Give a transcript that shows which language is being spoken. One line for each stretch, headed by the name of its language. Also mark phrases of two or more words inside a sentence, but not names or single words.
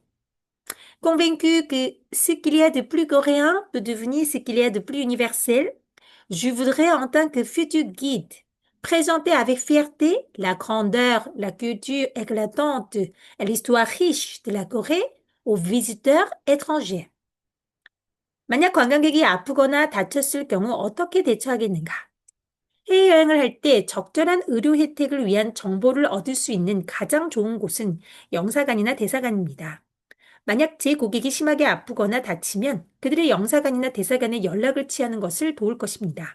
French: Convaincu que ce qu'il y a de plus coréen peut devenir ce qu'il y a de plus universel, je voudrais en tant que futur guide présenter avec fierté la grandeur, la culture éclatante et l'histoire riche de la Corée aux visiteurs étrangers.
Korean: 만약 관광객이 아프거나 다쳤을 경우 어떻게 대처하겠는가? 해외여행을 할 때 적절한 의료 혜택을 위한 정보를 얻을 수 있는 가장 좋은 곳은 영사관이나 대사관입니다. 만약 제 고객이 심하게 아프거나 다치면 그들의 영사관이나 대사관에 연락을 취하는 것을 도울 것입니다.